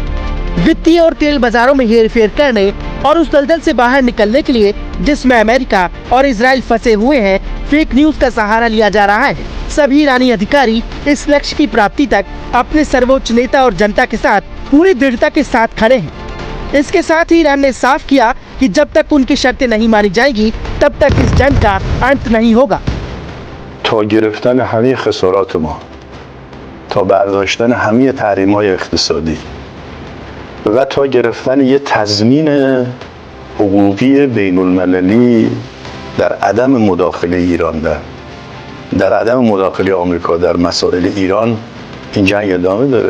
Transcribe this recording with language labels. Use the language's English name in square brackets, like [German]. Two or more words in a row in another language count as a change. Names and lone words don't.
[Hindi] वित्तीय और तेल बाजारों में हेरफेर करने और उस दलदल से बाहर निकलने के लिए जिसमें अमेरिका और इजराइल फंसे हुए हैं, [English] fake news [Hindi] का सहारा लिया जा रहा है। सभी ईरानी अधिकारी इस लक्ष्य की प्राप्ति तक अपने सर्वोच्च नेता और जनता के साथ पूरी दृढ़ता के साथ खड़े हैं। इसके साथ ही ईरान ने साफ किया कि जब तक उनकी शर्तें नहीं मानी जाएगी तब तक इस जंग का अंत नहीं होगा। [Persian] تا گرفتن همه خسارات ما، تا برداشتن همه تحریم‌های اقتصادی و تا گرفتن یه تضمین حقوقی بین‌المللی در عدم مداخله ایران در عدم مداخله آمریکا در مسائل ایران این جنگ ادامه داره.